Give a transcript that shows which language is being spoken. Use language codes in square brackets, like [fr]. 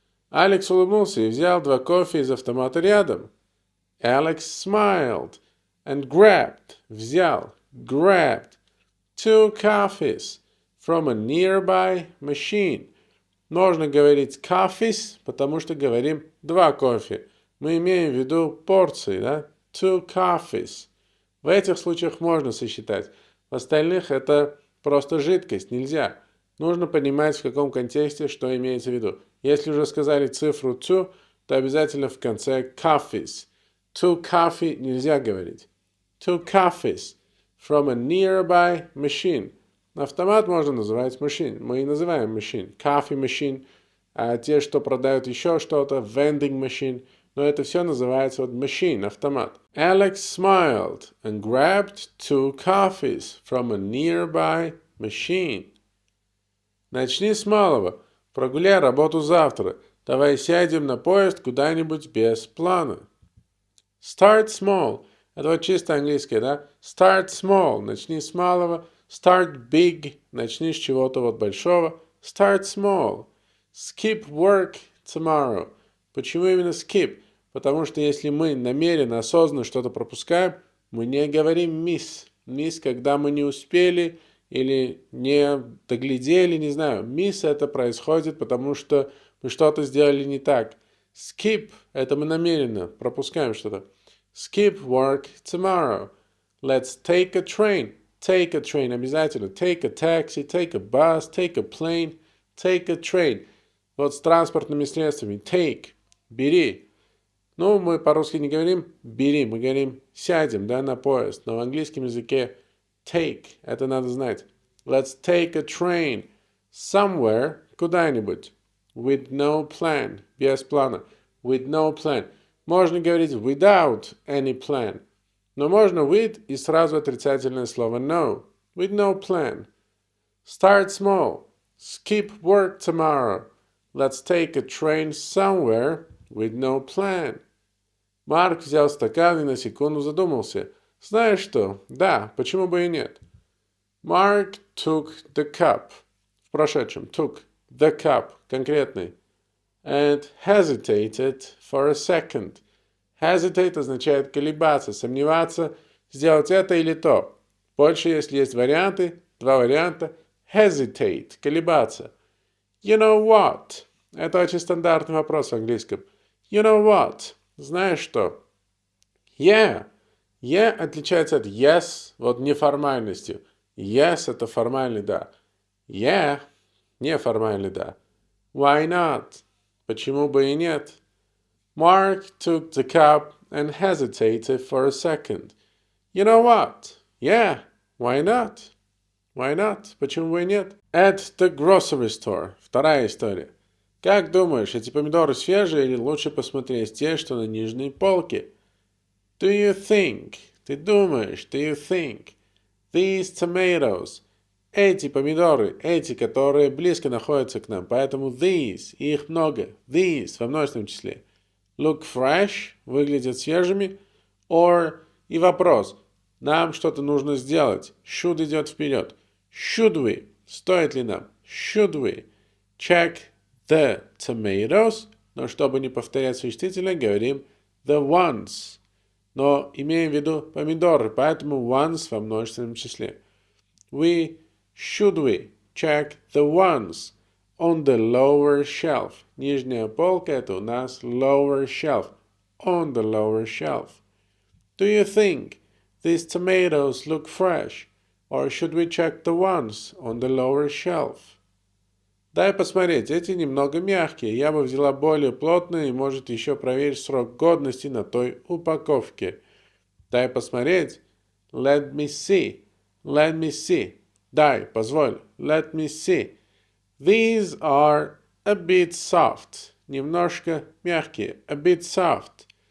[ru] Алекс улыбнулся и взял два кофе из автомата рядом. [en] Alex smiled and grabbed, взял, grabbed, two coffees from a nearby machine. [ru] Можно говорить coffees, потому что говорим два кофе. Мы имеем в виду порции, да? [en] Two coffees. [ru] В этих случаях можно сосчитать. В остальных это просто жидкость, нельзя. Нужно понимать, в каком контексте, что имеется в виду. Если уже сказали цифру two, то обязательно в конце coffees. [en] Two coffee [ru] нельзя говорить. [en] Two coffees from a nearby machine. [ru] Автомат можно называть machine. Мы и называем machine. [en] Coffee machine. [ru] А те, что продают еще что-то, vending machine. Но это все называется вот machine, автомат. [en] Alex smiled and grabbed two coffees from a nearby machine. [ru] Начни с малого. Прогуляй работу завтра. Давай сядем на поезд куда-нибудь без плана. [en] Start small. [ru] Это вот чисто английское, да? [en] Start small. [ru] Начни с малого. [en] Start big. [ru] Начни с чего-то вот большого. [en] Start small. Skip work tomorrow. [ru] Почему именно skip? Потому что если мы намеренно, осознанно что-то пропускаем, мы не говорим miss. Miss, когда мы не успели или не доглядели, не знаю. Miss это происходит, потому что мы что-то сделали не так. Skip – это мы намеренно пропускаем что-то. [en] Skip work tomorrow. Let's take a train. Take a train обязательно. Take a taxi, take a bus, take a plane, take a train. [ru] Вот с транспортными средствами. Take – бери. Ну, мы по-русски не говорим «бери», мы говорим «сядем», да, на поезд. Но в английском языке take – это надо знать. [en] Let's take a train somewhere, куда-нибудь. With no plan, [ru] без плана. [en] With no plan. [ru] Можно говорить [en] without any plan. [ru] Но можно with и сразу отрицательное слово no. [en] With no plan. Start small. Skip work tomorrow. Let's take a train somewhere with no plan. [ru] Марк взял стакан и на секунду задумался. Знаешь что? Да, почему бы и нет? [en] Mark took the cup. [ru] В прошедшем. [en] Took the cup. Конкретный. And hesitated for a second. [ru] Hesitate означает колебаться, сомневаться, сделать это или то. Больше, если есть варианты, два варианта. [en] Hesitate. Колебаться. You know what? [ru] Это очень стандартный вопрос в английском. [en] You know what? [ru] Знаешь что? [en] Yeah. [ru] Yeah отличается от yes, вот неформальностью. Yes – это формальный «да». Yeah – неформальный «да». [en] Why not? [ru] Почему бы и нет? [en] Mark took the cup and hesitated for a second. You know what? Yeah, why not? Why not? [ru] Почему бы и нет? [en] At the grocery store. [ru] Вторая история. Как думаешь, эти помидоры свежие или лучше посмотреть те, что на нижней полке? [en] Do you think? [ru] Ты думаешь, [en] do you think? These tomatoes. [ru] Эти помидоры, эти, которые близко находятся к нам, поэтому these, их много, these во множественном числе. [en] Look fresh, [ru] выглядят свежими, or и вопрос, нам что-то нужно сделать, should идет вперед. Should we, стоит ли нам, [en] should we check the tomatoes, [ru] но чтобы не повторять существительное, говорим the ones, но имеем в виду помидоры, поэтому ones во множественном числе. [en] Should we check the ones on the lower shelf? [ru] Нижняя полка это у нас lower shelf. [en] On the lower shelf. Do you think these tomatoes look fresh? Or should we check the ones on the lower shelf? [ru] Дай посмотреть, эти немного мягкие. Я бы взяла более плотные и может еще проверить срок годности на той упаковке. Дай посмотреть. [en] Let me see. Let me see. [ru] Дай, позволь. [en] Let me see. These are a bit soft. [ru] Немножко мягкие. [en] A bit soft.